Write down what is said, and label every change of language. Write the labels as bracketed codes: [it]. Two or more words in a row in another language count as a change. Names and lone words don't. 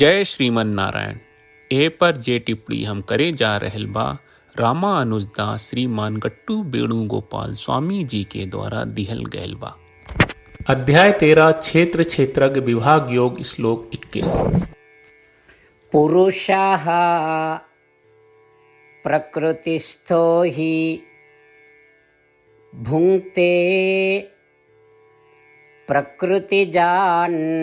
[bho] जय श्रीमन नारायण। ए पर जे टिप्पणी हम करे जा रहल बा रामानुजदास श्रीमान गट्टू वेणुगोपाल स्वामी जी के द्वारा दिहल गयल बा। अध्याय 13 क्षेत्र क्षेत्रज्ञ विभाग योग श्लोक 21। [sa] पुरुषः प्रकृतिस्थो हि भुङ्क्ते प्रकृतिजान्